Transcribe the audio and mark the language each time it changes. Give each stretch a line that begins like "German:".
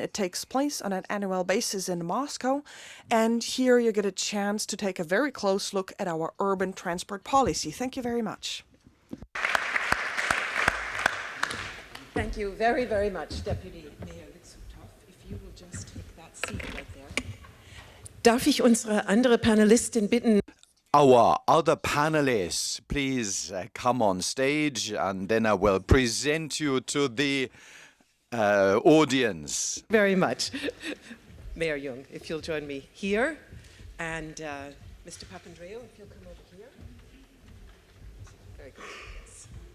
English: It takes place on an annual basis in Moscow, and here you get a chance to take a very close look at our urban transport policy. Thank you very much. Thank you very, very much, Deputy Mayor. If you will just take that seat right there.
German: Darf ich unsere andere Panelistin bitten?
English: Our other panelists, please come on stage, and then I will present you to the audience. Very much. Mayor Jung, if you'll join me here, and Mr. Papandreou, if you'll come over here. Very good. Yes.